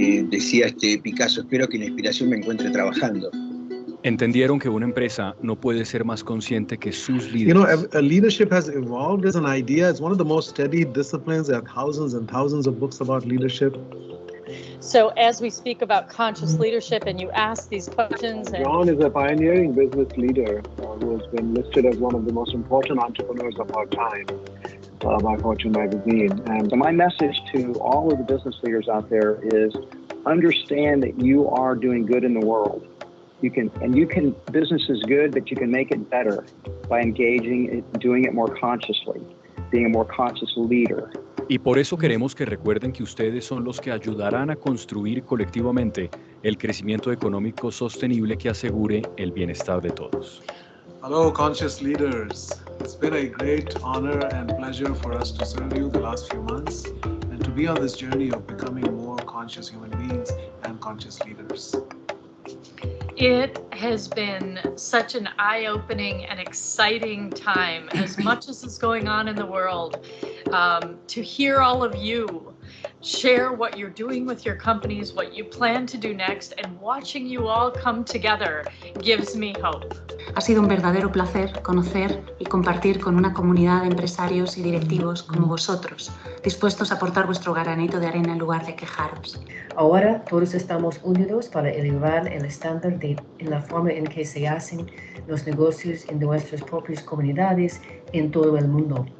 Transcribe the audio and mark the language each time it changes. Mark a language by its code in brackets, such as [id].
[es] Decía Picasso, espero que la inspiración me encuentre trabajando. Entendieron que una empresa no puede ser más consciente que sus líderes. [en] You know, leadership has evolved as an idea. It's one of the most studied disciplines. There are thousands and thousands of books about leadership. So as we speak about conscious leadership and you ask these questions. John is a pioneering business leader who has been listed as one of the most important entrepreneurs of our time by Fortune magazine. And my message to all of the business leaders out there is understand that you are doing good in the world. Business is good, but you can make it better by engaging, doing it more consciously, being a more conscious leader. [es] Y por eso queremos que recuerden que ustedes son los que ayudarán a construir colectivamente el crecimiento económico sostenible que asegure el bienestar de todos. [en] Hello, conscious leaders. It's been a great honor and pleasure for us to serve you the last few months and to be on this journey of becoming more conscious human beings and conscious leaders. It has been such an eye-opening and exciting time, as much as is going on in the world, to hear all of you share what you're doing with your companies, what you plan to do next, and watching you all come together gives me hope. [es] Ha sido un verdadero placer conocer y compartir con una comunidad de empresarios y directivos como vosotros, dispuestos a aportar vuestro granito de arena en lugar de quejaros. Ahora todos estamos unidos para elevar el estándar en la forma en que se hacen los negocios en nuestras propias comunidades en todo el mundo.